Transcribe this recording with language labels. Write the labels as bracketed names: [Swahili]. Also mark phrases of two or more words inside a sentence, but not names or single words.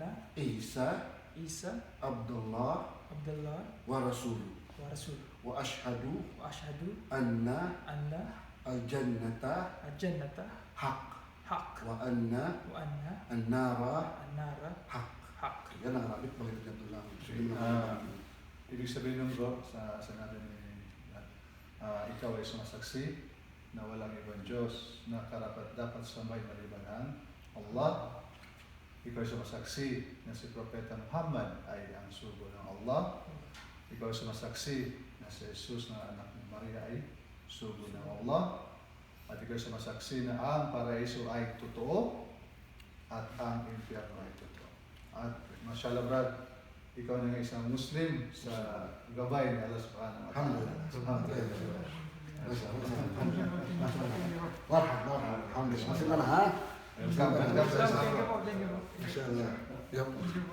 [Arabic] Isa عيسى Abdullah عبد الله ورسوله ورسوله وأشهد وأشهد anna أن al-jannata الجنة haq حق وأن وأن an-nara النار haq. حق. [Filipino] Yan ang Arabic, balik na lang. Ibig sabihin ng bro, sa natin ikaw ay sumasaksi na walang ibang Diyos na karapat dapat sambahin maliban ang Allah. Ikaw ay sumasaksi na si Propeta Muhammad ay ang sugo ng Allah. Ikaw ay sumasaksi na si Jesus na anak ni Maria ay sugo ng Allah. At ikaw ay sumasaksi na ang paraiso ay totoo at ang impyerno ay totoo. At mashallah brad, ikaw na isang Muslim sa gabay ni Allah [Arabic] سبحانه وتعالى. Alhamdulillah. مرحبا، الحمد لله. [Malay] Masih mana ha? [English] Welcome. Thank you po. [Arabic] ما شاء الله.